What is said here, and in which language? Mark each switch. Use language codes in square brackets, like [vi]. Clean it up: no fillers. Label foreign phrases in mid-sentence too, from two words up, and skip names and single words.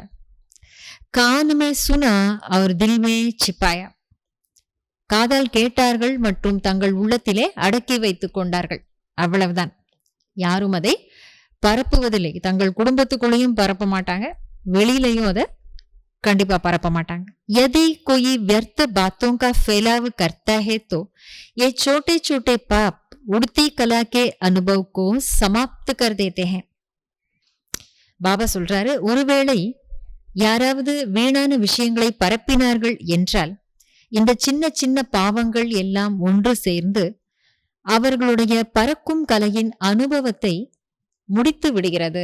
[hi] कान में सुना और दिल में छिपाया, [ta] காதால் கேட்டார்கள் மற்றும் தங்கள் உள்ளத்திலே அடக்கி வைத்துக் கொண்டார்கள், அவ்வளவுதான். யாரும் அதை பரப்புவதில்லை. தங்கள் குடும்பத்துக்குள்ளேயும் பரப்ப மாட்டாங்க, வெளியிலையும் அதை கண்டிப்பா பரப்ப மாட்டாங்க. [hi] यदि कोई व्यर्थ बातों का फैलाव करता है तो ये छोटे छोटे पाप उड़ती कला के अनुभव को समाप्त कर देते हैं। [ta] பாபா சொல்றாரு, ஒருவேளை யாராவது வீணான விஷயங்களை பரப்பினார்கள் என்றால் இந்த சின்ன சின்ன பாவங்கள் எல்லாம் ஒன்று சேர்ந்து அவர்களுடைய பறக்கும் கலையின் அனுபவத்தை முடித்து விடுகிறது.